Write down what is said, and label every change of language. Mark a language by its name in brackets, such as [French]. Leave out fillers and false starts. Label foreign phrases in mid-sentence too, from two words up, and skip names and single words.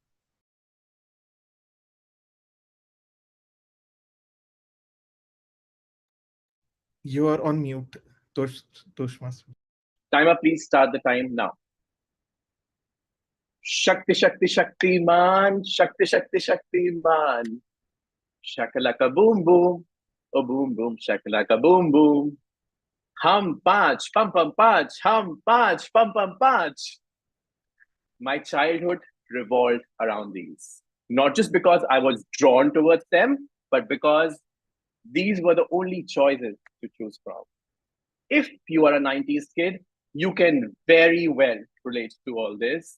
[English] You are on mute, Toastmaster. Timer, please start the time now. Shakti, Shakti, Shakti, man. Shakti, Shakti, Shakti, man. Shakalaka boom boom. Oh boom boom. Shakalaka boom boom. Hum panch, pum pum panch. Hum panch, pum pum panch. My childhood revolved around these. Not just because I was drawn towards them, but because these were the only choices to choose from. If you are a 90s kid, you can very well relate to all this.